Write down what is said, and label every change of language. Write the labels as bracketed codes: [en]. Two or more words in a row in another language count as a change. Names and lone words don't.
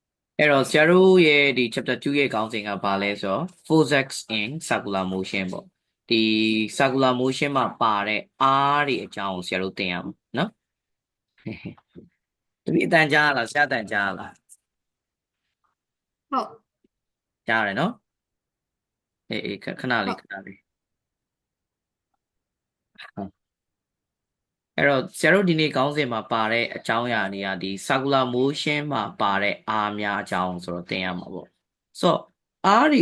[my] အဲ့တော့ဆရာတို့ရဲ့ဒီ chapter 2ရဲ့ခေါင်းစဉ်ကဘာလဲဆိုတော့ [en] physics in circular motion [my] ပေါ့ဒီ [en] circular motion [my] မှာပါတဲ့ R တွေအကြောင်းကိုဆရာတို့သင်ရမှာနော်တပည့်အတန်ကြားလားဆရာအတန်ကြားလား ဟုတ် ကြားရတယ်နော်အေးခဏ ဟု လေး တ် ခဏလေးအဲ့တော့ဆရာတို့ဒီနေ့ခေါင်းစဉ်မှာပါတဲ့အကြောင်းအရာတွေကဒီ [en] circular motion [my] မှာပါတဲ့ R များအကြောင်းဆိုတော့သင်ရမှာပေါ့ဆိုတော့ R တွေ